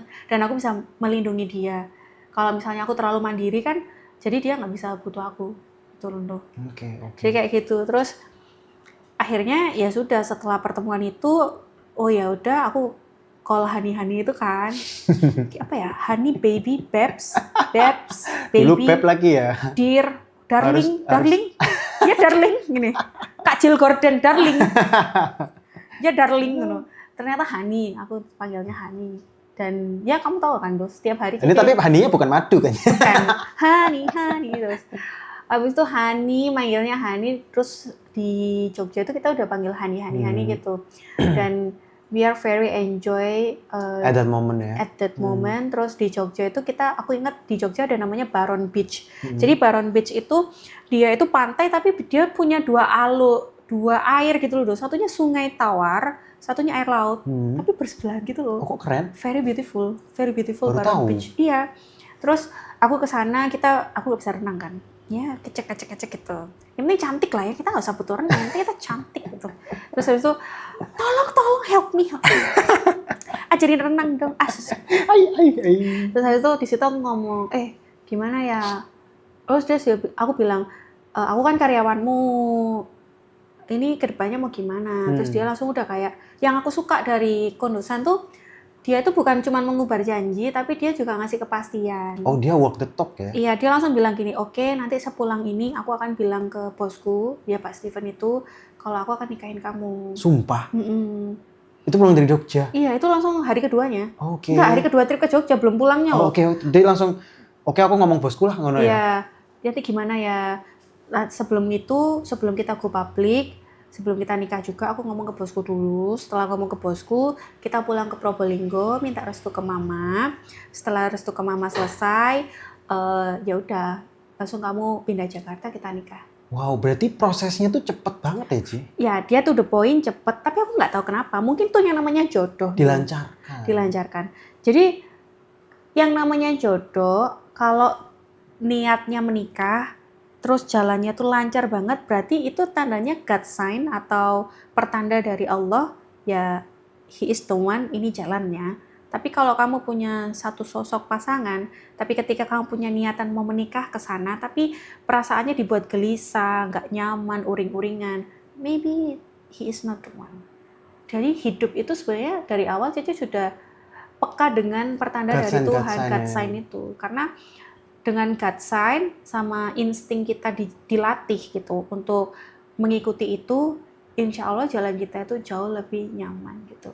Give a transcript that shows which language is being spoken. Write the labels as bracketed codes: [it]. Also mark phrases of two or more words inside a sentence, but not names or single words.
[id] Dan aku bisa melindungi dia. Kalau misalnya aku terlalu mandiri kan, jadi dia nggak bisa butuh aku. Gitu loh. Okay. Jadi kayak gitu. Terus akhirnya ya sudah setelah pertemuan itu, oh ya udah aku call Hani itu kan. Apa ya? [en] Honey, baby, babes, baby. [id] Dulu beb lagi ya. [en] Dear, darling. [id] Ya darling gini. Kak Jill Gordon, darling. Ya darling gitu. Ternyata Hani, aku panggilnya Hani. Dan ya kamu tahu kan, Dos, setiap hari ini tapi Haninya bukan madu kan? Bukan. Hani terus. Habis itu Hani, manggilnya Hani, terus di Jogja itu kita udah panggil Hani gitu. Dan [en] we are very enjoy at that moment ya. At that moment. [id] Terus di Jogja itu aku ingat di Jogja ada namanya Baron Beach. Jadi Baron Beach itu dia itu pantai tapi dia punya dua air gitu loh. Satunya Sungai Tawar, satunya air laut. Tapi bersebelahan gitu loh. Oh, kok keren? [en] Very beautiful [id] Baru Baron tahu. Beach. Iya. Terus aku ke sana, aku nggak bisa renang kan. Ya, kecek gitu. Yang penting cantik lah ya, kita nggak usah butuh renang, yang penting kita cantik gitu. Terus habis itu, tolong [en] help me. [id] Ajarin renang dong, asus. Terus habis itu di situ aku ngomong, gimana ya? Terus aku bilang, aku kan karyawanmu, ini kedepannya mau gimana? Terus dia langsung udah kayak, yang aku suka dari Kondosan tuh, dia itu bukan cuma mengubah janji, tapi dia juga ngasih kepastian. Oh, dia [en] walk the talk [id] ya? Iya, dia langsung bilang gini, oke, nanti sepulang ini aku akan bilang ke bosku, ya Pak Steven itu, kalau aku akan nikahin kamu. Sumpah? Itu pulang dari Jogja? Iya, itu langsung hari keduanya. Oke. Enggak, hari kedua trip ke Jogja, belum pulangnya loh. Oke, dia langsung, oke aku ngomong bosku lah, ngono ya? Iya, nanti gimana ya, nah, sebelum kita [en] go public, [id] sebelum kita nikah juga aku ngomong ke bosku dulu. Setelah ngomong ke bosku, kita pulang ke Probolinggo, minta restu ke mama. Setelah restu ke mama selesai, ya udah langsung kamu pindah Jakarta, kita nikah. Wow, berarti prosesnya tuh cepet banget ya, Ci? Ya, dia tuh [en] the point [id] cepet, tapi aku nggak tahu kenapa. Mungkin tuh yang namanya jodoh. Dilancarkan. Jadi yang namanya jodoh, kalau niatnya menikah, terus jalannya tuh lancar banget, berarti itu tandanya [en] God sign [id] atau pertanda dari Allah, ya [en] he is the one, [id] ini jalannya. Tapi kalau kamu punya satu sosok pasangan, tapi ketika kamu punya niatan mau menikah ke sana, tapi perasaannya dibuat gelisah, nggak nyaman, uring-uringan, [en] maybe he is not the one. [id] Jadi hidup itu sebenarnya dari awal Cici sudah peka dengan pertanda dari Tuhan, [en] God sign [id] itu. Karena dengan [en] God sign [id] sama insting kita dilatih gitu untuk mengikuti itu, insya Allah jalan kita itu jauh lebih nyaman gitu.